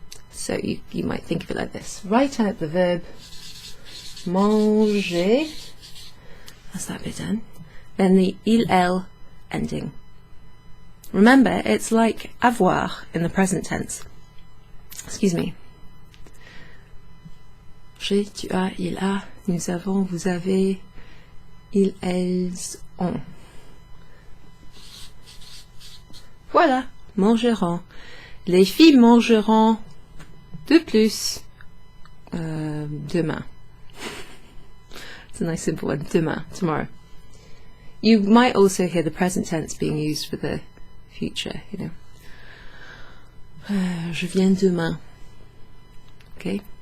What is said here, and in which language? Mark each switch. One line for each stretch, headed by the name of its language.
English: So you might think of it like this. Write out the verb manger. That's that bit done. Then the il, elle ending. Remember, it's like avoir in the present tense. Excuse me.
French: J'ai, tu as, il a, nous avons, vous avez, ils, elles ont. Voilà, mangeront. Les filles mangeront de plus demain.
English: It's a nice simple one. Demain, tomorrow. You might also hear the present tense being used for the future, you know.
French: Je viens demain. Okay.